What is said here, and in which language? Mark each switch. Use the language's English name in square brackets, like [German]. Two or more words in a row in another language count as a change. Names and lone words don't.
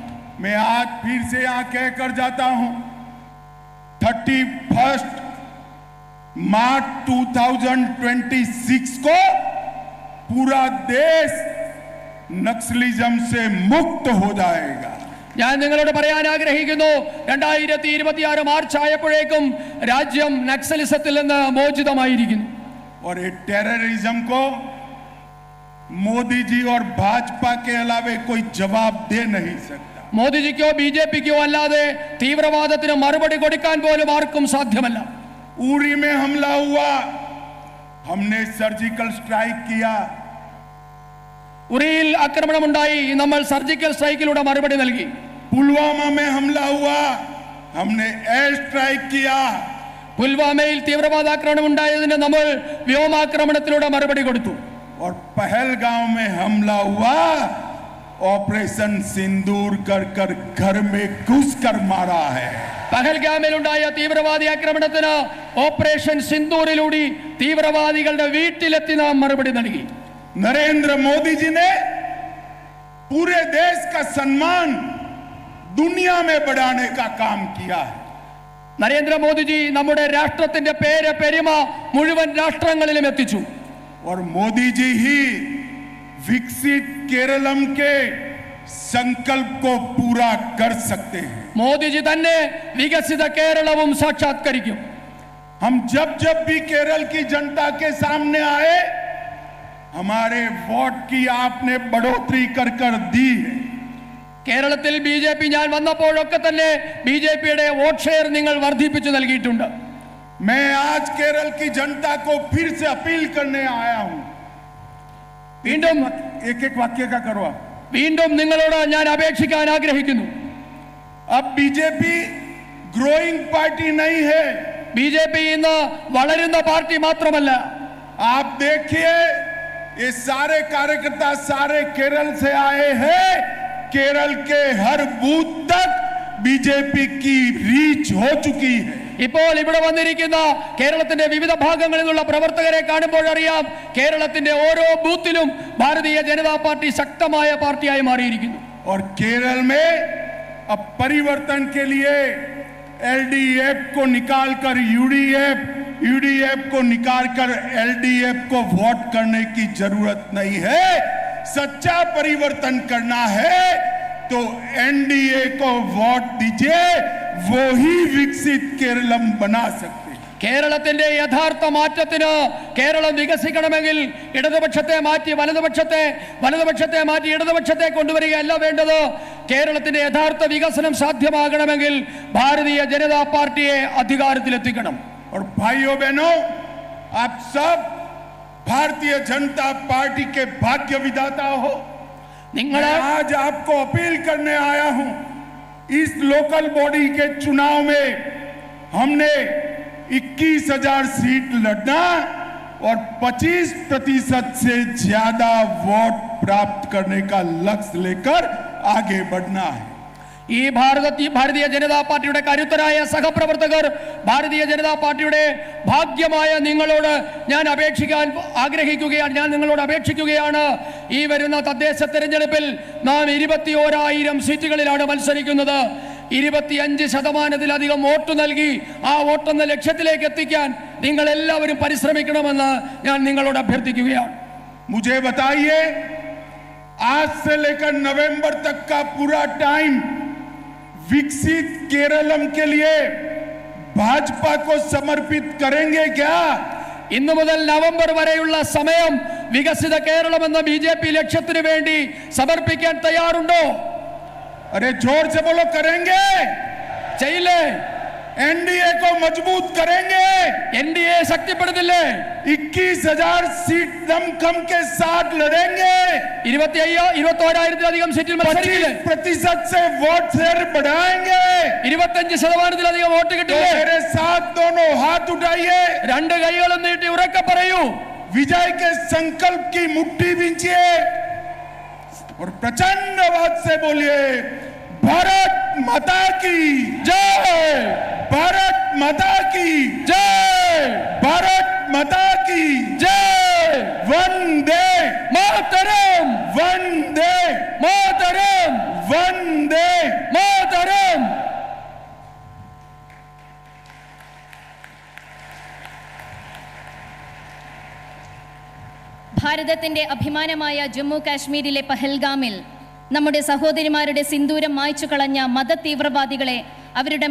[Hindi] मैं आज फिर से यहां कहकर जाता हूं, 31 मार्च 2026 को पूरा देश नक्सलिज्म से मुक्त हो जाएगा। [Malayalam] ഞാൻ നിങ്ങളോട് പറയാൻ ആഗ്രഹിക്കുന്നു, 2026 മാർച്ച് ആയപ്പോഴേക്കും രാജ്യം നക്സലിസത്തിൽ നിന്ന് മോചിതമായിരിക്കുന്നു. [Hindi] और ये टेररिज्म को मोदी जी और भाजपा के अलावा कोई जवाब दे नहीं सकता। [Malayalam] മോദിജിക്കോ BJPക്കോ അല്ലാതെ തീവ്രവാദത്തിന് മറുപടി കൊടുക്കാൻ പോലും ആർക്കും സാധ്യമല്ല. [Hindi] उरी में हमला हुआ, हमने [English] surgical strike [Hindi] किया। [Malayalam] ഉറിയിൽ ആക്രമണമുണ്ടായി, നമ്മൾ സർജിക്കൽ സ്ട്രൈക്കിലൂടെ മറുപടി നൽകി. [Hindi] पुलवामा में हमला हुआ, हमने [English] air strike [Hindi] किया। [Malayalam] പുൽവാമയിൽ തീവ്രവാദാക്രമണം ഉണ്ടായതിന് നമ്മൾ വ്യോമാക്രമണത്തിലൂടെ മറുപടി കൊടുത്തു. [Hindi] और पहलगांव में हमला हुआ, ऑपरेशन सिंदूर कर कर घर में घुस कर मारा है। [Malayalam] പഹൽഗാമിൽ ഉണ്ടായ തീവ്രവാദി ആക്രമണത്തിന് ഓപ്പറേഷൻ സിന്ദൂറിലൂടെ തീവ്രവാദികളുടെ വീട്ടിലെത്തി നാം മറുപടി നൽകി. [Hindi] नरेंद्र मोदी जी ने पूरे देश का सम्मान दुनिया में बढ़ाने का काम किया है। [Malayalam] നരേന്ദ്രമോദിജി നമ്മുടെ രാഷ്ട്രത്തിന്റെ പേര് പെരുമ മുഴുവൻ രാഷ്ട്രങ്ങളിലും എത്തിച്ചു. [Hindi] और मोदी जी ही विकसित केरलम के संकल्प को पूरा कर सकते हैं। [Malayalam] മോദിജി തന്നെ വികസിത കേരളവും സാക്ഷാത്കരിക്കും. [Hindi] हम जब जब भी केरल की जनता के सामने आए, हमारे वोट की आपने बढ़ोतरी कर कर दी है। [Malayalam] കേരളത്തിൽ BJP ഞാൻ വന്നപ്പോഴൊക്കെ തന്നെ BJPയുടെ [English] vote share [Malayalam] നിങ്ങൾ വർദ്ധിപ്പിച്ചു നൽകിയിട്ടുണ്ട്. [Hindi] मैं आज केरल की जनता को फिर से अपील करने आया हूं। [Malayalam] വീണ്ടും [Hindi] एक एक वाक्य का करो आप। [Malayalam] വീണ്ടും നിങ്ങളോട് ഞാൻ അപേക്ഷിക്കാൻ ആഗ്രഹിക്കുന്നു. [Hindi] अब बीजेपी [English] growing party [Hindi] नहीं है। [Malayalam] BJP ഇന്ന് വളരുന്ന പാർട്ടി മാത്രമല്ല. [Hindi] आप देखिए, ये सारे कार्यकर्ता सारे केरल से आए हैं। केरल के हर बूथ तक बीजेपी की रीच हो चुकी है। [Malayalam] ഇപ്പോൾ ഇവിടെ വന്നിരിക്കുന്ന കേരളത്തിന്റെ വിവിധ ഭാഗങ്ങളിൽ നിന്നുള്ള പ്രവർത്തകരെ കാണുമ്പോൾ അറിയാം, കേരളത്തിന്റെ ഓരോ ബൂത്തിലും ഭാരതീയ ജനതാ പാർട്ടി ശക്തമായ പാർട്ടിയായി മാറിയിരിക്കുന്നു. [Hindi] और केरल में अब परिवर्तन के लिए एलडीएफ को निकालकर यूडीएफ को निकालकर एलडीएफ को वोट करने की जरूरत नहीं है। सच्चा परिवर्तन करना है तो एनडीए को वोट दीजिए, वो ही विकसित केरलम बना सकते। [Malayalam] കേരളത്തിന്റെ യഥാർത്ഥ മാറ്റത്തിന് കേരളം വികസിക്കണമെങ്കിൽ ഇടതുപക്ഷത്തെ മാറ്റി വലതുപക്ഷത്തെ മാറ്റി ഇടതുപക്ഷത്തെ കൊണ്ടുവരികയല്ല വേണ്ടത്. കേരളത്തിന്റെ യഥാർത്ഥ വികസനം സാധ്യമാകണമെങ്കിൽ ഭാരതീയ ജനതാ പാർട്ടിയെ അധികാരത്തിലെത്തിക്കണം. [Hindi] और भाइयों बहनों, आप सब भारतीय जनता पार्टी के भाग्य विधाता हो। [Malayalam] നിങ്ങൾ [Hindi] आज आपको अपील करने आया हूं, इस [English] local body [Hindi] के चुनाव में हमने 21,000 सीट लड़ना और 25% से ज्यादा वोट प्राप्त करने का लक्ष्य लेकर आगे बढ़ना है। [Malayalam] ഈ ഭാരതീയ ജനതാ പാർട്ടിയുടെ കരുത്തരായ സഹപ്രവർത്തകർ, ഭാരതീയ ജനതാ പാർട്ടിയുടെ ഭാഗ്യമായ നിങ്ങളോട് ഞാൻ നിങ്ങളോട് അപേക്ഷിക്കുകയാണ്. ഈ വരുന്ന തദ്ദേശ തെരഞ്ഞെടുപ്പിൽ നാം 21,000 സീറ്റുകളിലാണ് മത്സരിക്കുന്നത്. 25% വോട്ട് നൽകി ആ വോട്ടെന്ന ലക്ഷ്യത്തിലേക്ക് എത്തിക്കാൻ നിങ്ങൾ എല്ലാവരും പരിശ്രമിക്കണമെന്ന് ഞാൻ നിങ്ങളോട് അഭ്യർത്ഥിക്കുകയാണ്. [Hindi] मुझे बताइए, आज से लेकर नवंबर तक का पूरा टाइम विकसित केरलम के लिए भाजपा को समर्पित करेंगे क्या? [Malayalam] ഇന്നു മുതൽ നവംബർ വരെയുള്ള സമയം വികസിത കേരളം എന്ന BJP ലക്ഷ്യത്തിനു വേണ്ടി സമർപ്പിക്കാൻ തയ്യാറുണ്ടോ? [Hindi] अरे जोर से बोलो, करेंगे? [Malayalam] ചെയ്യില്ലേ? [Hindi] एनडीए को मजबूत करेंगे? [Malayalam] एनडीए ശക്തിപ്പെടുത്തില്ലേ? [Hindi] 21,000 सीट दमखम के साथ लड़ेंगे? [Malayalam] 21,000 सीटिൽ മത്സരിക്കില്ലേ? [Hindi] 25% से [English] vote share [Hindi] बढ़ाएंगे? [Malayalam] 25% വോട്ട് കിട്ടില്ലേ? [Hindi] मेरे साथ दोनों हाथ उठाइए, [Malayalam] രണ്ട് കൈകളും നീട്ടി ഉറക്കെ പറയൂ. [Hindi] विजय के संकल्प की मुट्ठी बींचिए और प्रचंड आवाज से बोलिए, भारत माता की जय, भारत माता की जय, भारत माता की जय, वंदे मातरम, वंदे मातरम, वंदे मातरम. [Malayalam] ഭാരതത്തിന്റെ അഭിമാനമായ ജമ്മു കാശ്മീരിലെ പഹൽഗാമിൽ നമ്മുടെ സഹോദരിമാരുടെ സിന്ദൂരം മായ്ച്ചു കളഞ്ഞ മതതീവ്രവാദികളെ അവരുടെ